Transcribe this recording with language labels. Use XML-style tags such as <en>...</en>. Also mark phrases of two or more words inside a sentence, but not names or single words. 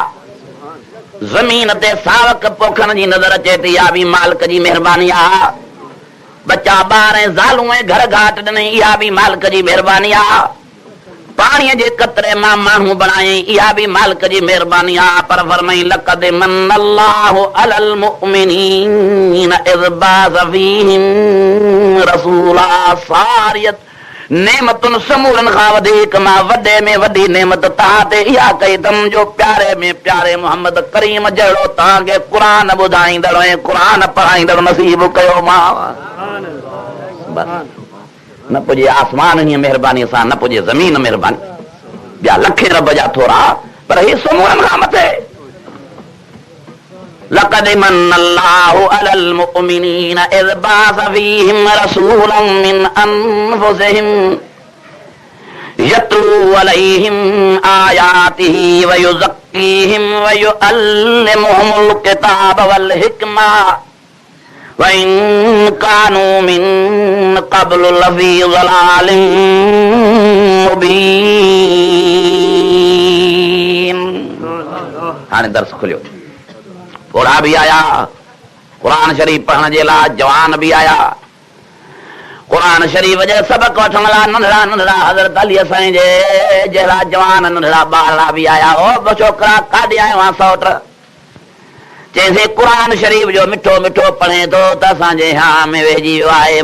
<sd>ज़मीन ते सावक पोखण जी नज़र अचे थी, इहा बि मालिक जी महिरबानी आहे। बच्चा ॿार ऐं ज़ालूं ऐं घर घाट ॾिनई, इहा बि मालिक जी महिरबानी आहे। पाणीअ जे कतरे मां माण्हू बणायई, इहा बि मालिक जी महिरबानी आहे। पर फरमाई</sd> <ar>لقد من الله على المؤمنين إذ بعث فيهم رسولا</ar> <sd>सारियत नेमतुनि समूरनि खां वधीक मां वॾे में वॾी नेमत तव्हां ते इहा कई अथमि जो प्यारे में प्यारे मोहम्मद करीम जहिड़ो तव्हांखे क़ुरान ॿुधाईंदड़ ऐं क़ुरान पढ़ाईंदड़ नसीब कयो मां। न पुॼे आसमान जी महिरबानी सां, न पुॼे ज़मीन महिरबानी, ॿिया लखे रब जा थोरा, पर ही समूरनि खां मथे।</sd> <ar>لقد من الله على المؤمنين إذ بعث فيهم رسولا من أنفسهم يتلو عليهم آياته ويزكيهم ويعلمهم الكتاب والحكمة وإن كانوا من قبل لفي ضلال مبين.</ar> <sd>हाणे दर्स खुलियो। बूढ़ा भी आया कुरान शरीफ पढ़ण जे लाइ, जवान भी आया कुरान शरीफ जे सबक वठण लाइ, नंढड़ा नंढड़ा हज़रत अली साईं जे जहिड़ा जवान नंढड़ा ॿारड़ा भी आया। ओ छोकिरा काॾे आयो आहे सौट? चइसि कुरान शरीफ जो मिठो मिठो पढ़े थो त असांजे हा में वेहिजी वियो आहे।</sd>